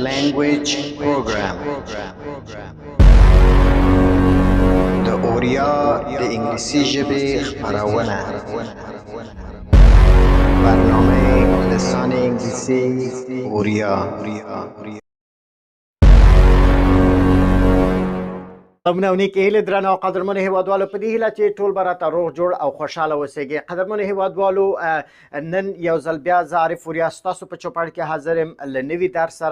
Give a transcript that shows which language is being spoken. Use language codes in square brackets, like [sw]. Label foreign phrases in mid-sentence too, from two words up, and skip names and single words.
[en] language program. [ps] د اوریا د انګلیسي ژبې خپرونه. [fa] برنامه لسان انگلیسی اوریا. [ps] سلامونه کې هیله درنه او قدرمن هیوادوالو په دې هیله چې ټول به راته روغ جوړ او خوشحاله اوسئ. قدرمن هیوادوالو نن یو ځل بیا زه عارف وریا ستاسو په چوپړ کې حاضر یم له نوي درس سره.